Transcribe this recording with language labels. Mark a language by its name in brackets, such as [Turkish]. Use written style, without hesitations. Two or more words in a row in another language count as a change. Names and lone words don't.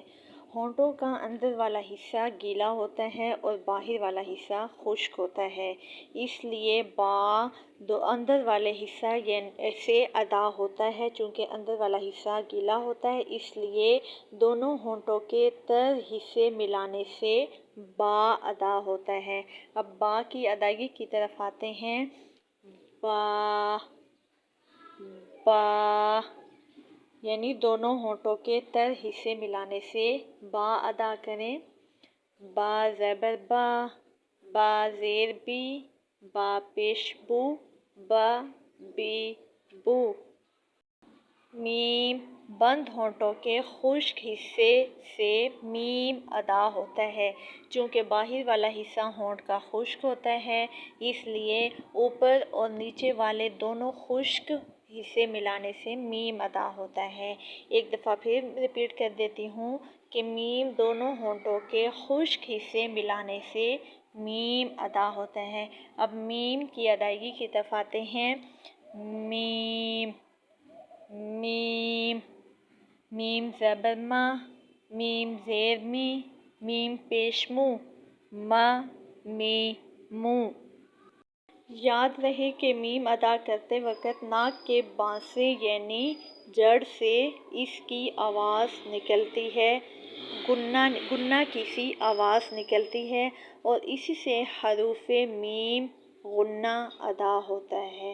[Urdu] ہونٹوں کا اندر والا حصہ گیلا ہوتا ہے اور باہر والا حصہ خشک ہوتا ہے، اس لیے با اندر والے حصہ سے ادا ہوتا ہے۔ چونکہ اندر والا حصہ گیلا ہوتا ہے، اس لیے دونوں ہونٹوں کے تر حصے ملانے سے با ادا ہوتا ہے۔ اب با کی ادائیگی کی طرف آتے ہیں۔ با، با، یعنی دونوں ہونٹوں کے تر حصے ملانے سے با ادا کریں۔ با زبر با، با زیر بی، با پیش بو، با بی بو۔ میم بند ہونٹوں کے خشک حصے سے میم ادا ہوتا ہے۔ چونکہ باہر والا حصہ ہونٹ کا خشک ہوتا ہے، اس لیے اوپر اور نیچے والے دونوں خشک حصے ملانے سے میم ادا ہوتا ہے۔ ایک دفعہ پھر ریپیٹ کر دیتی ہوں کہ میم دونوں ہونٹوں کے خشک حصے ملانے سے میم ادا ہوتا ہے۔ اب میم کی ادائیگی کی طرف آتے ہیں۔ میم، میم، میم زبر ما، میم زیر می، میم پیش مو، ما، می، مو۔ یاد رہے کہ میم ادا کرتے وقت ناک کے بانسے یعنی جڑ سے اس کی آواز نکلتی ہے، گنہ کی سی آواز نکلتی ہے، اور اسی سے حروف میم غنہ ادا ہوتا ہے۔